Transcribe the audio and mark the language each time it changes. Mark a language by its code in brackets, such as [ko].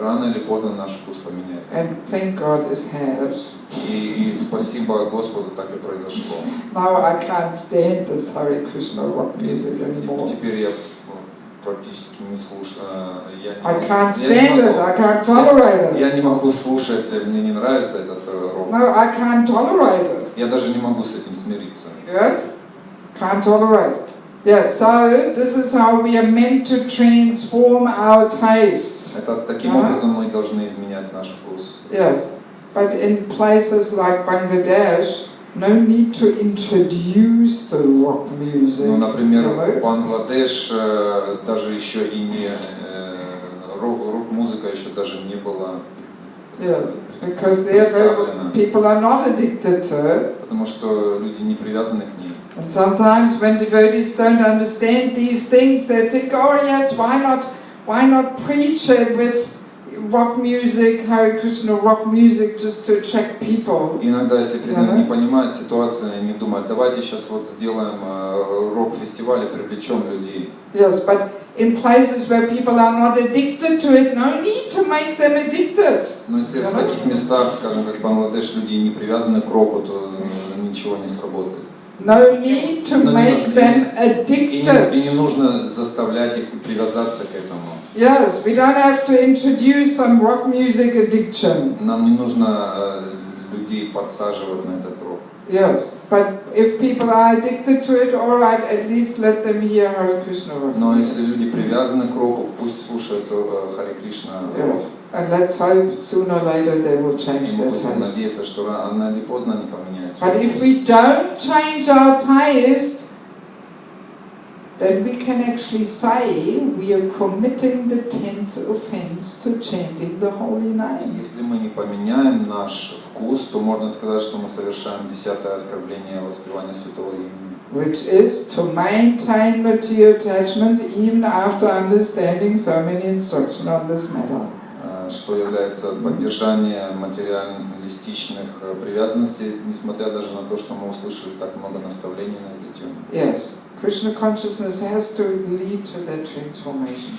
[ru] рано или поздно наш вкус поменяется. [en] And thank God it has. [ru] И спасибо Господу, так и произошло. [en] Now I can't stand this Hare Krishna rock music anymore. [ru] Теперь я практически не слушаю. [en] I can't stand it, I can't tolerate it. [ru] Я не могу слушать, мне не нравится этот рок. [en] No, I can't tolerate it. [ru] Я даже не могу с этим смириться. [en] Yes? Can't tolerate it. Yeah, so this is how we are meant to transform our taste. [ru] Это таким образом мы должны изменять наш вкус. [en] Yes, but in places like Bangladesh, no need to introduce the rock music. [ru] Ну, например, [en] you know? [ru] Бангладеш даже еще и не рок-музыка еще даже не была [en] Because there people are not addicted to it. [ru] Потому что люди не привязаны к ней. [en] And sometimes when devotees don't understand these things, they think, oh yes, why not preach it with rock music, Hare Krishna rock music, just to attract people. [ru] Иногда, если преданные не понимают ситуацию, они думают, давайте сейчас вот сделаем рок-фестиваль и привлечем людей. [en] Yes, but in places where people are not addicted to it, no need to make them addicted. [ru] Но если в таких местах, скажем, как Бангладеш, люди не привязаны к року, то ничего не сработает. [en] No need to make them addicted. [ru] И не нужно заставлять их привязаться к этому. [en] Yes, we don't have to introduce some rock music addiction. [ru] Нам не нужно людей подсаживать на этот рок. [en] Yes, but if people are addicted to it, all right, at least let them hear Hare Krishna rock. [ru] Но если люди привязаны к року, пусть слушают Харе Кришна. [en] Yes, and let's hope sooner or later they will change [ru] И [en] their [ru] мы будем [en] taste. [ru] надеяться, что рано или поздно они поменяют свой [en] But if [ru] вкус. [en] we don't change our taste, then we can actually say we are committing the 10th offense to chanting the holy name. [ru] Если мы не поменяем наш вкус, то можно сказать, что мы совершаем 10-е оскорбление воспевания святого имени. [en] Which is to maintain material attachments even after understanding so many instructions on this matter. [ru] Что является поддержание материалистичных привязанностей, несмотря даже на то, что мы услышали так много наставлений на эту тему. [en] Yes, Krishna consciousness has to lead to that transformation.